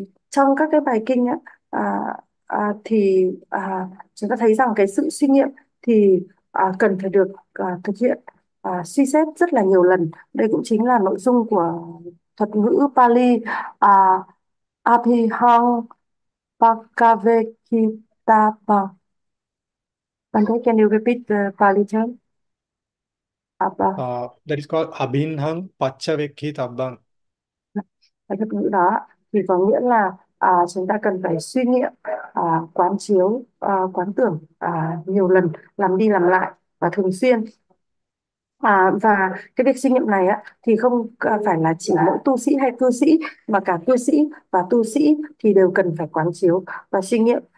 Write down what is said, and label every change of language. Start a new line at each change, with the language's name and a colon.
Vietnamese: Trong các cái bài kinh thì chúng ta thấy rằng cái sự suy nghiệm thì cần phải được thực hiện, suy xét rất là nhiều lần. Đây cũng chính là nội dung của thuật ngữ Pali Abhihang Bhagavad-gita.
English: Bhante, can you repeat the Pali term? That is called abhinhang patchavekkhitabhang.
Vietnamese: Cái thuật ngữ đó thì có nghĩa là chúng ta cần phải suy nghiệm, quán chiếu, quán tưởng nhiều lần, làm đi làm lại và thường xuyên. Và cái việc suy nghiệm này thì không phải là chỉ mỗi tu sĩ hay cư sĩ, mà cả cư sĩ và tu sĩ thì đều cần phải quán chiếu và suy nghiệm.